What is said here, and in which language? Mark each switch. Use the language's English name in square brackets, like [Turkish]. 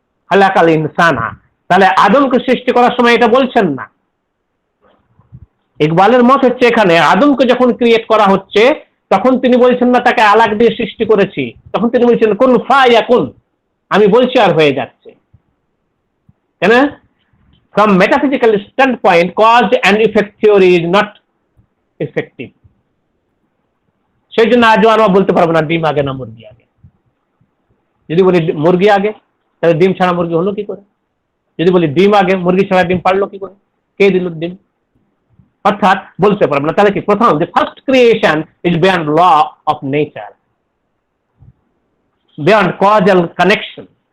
[Bangla] খালাকাল ইনসানা, তাহলে আদমকে সৃষ্টি করার সময় এটা বলছেন না। ইকবালের মত হচ্ছে এখানে আদমকে যখন ক্রিয়েট করা হচ্ছে তখন তিনি বলছেন না তাকে আলাগ দিয়ে সৃষ্টি করেছি, তখন তিনি বলছেন [Arabic] কুন ফায়াকুন, [Bangla] আমি বলছি আর হয়ে যাচ্ছে। কেন? [English] From metaphysical standpoint, cause and effect theory is not effective. [Bangla] সেই জন্য আজও আমরা বলতে পারবো না ডিম আগে না মুরগি আগে। যদি বলি মুরগি আগে, তাহলে ডিম ছাড়া মুরগি হলো কি করে? যদি বলি ডিম আগে, মুরগি ছাড়া ডিম পারলো কি করে? কে দিল ডিম? অর্থাৎ বলতে পারবো না। তাহলে কি প্রথম যে first creation is beyond law of nature, beyond causal connection.